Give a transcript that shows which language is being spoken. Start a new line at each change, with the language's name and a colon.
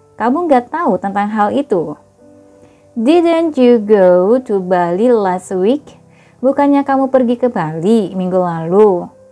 Indonesian: Kamu nggak tahu tentang hal itu.
English: Didn't you go to Bali last week?
Indonesian: Bukannya kamu pergi ke Bali minggu lalu?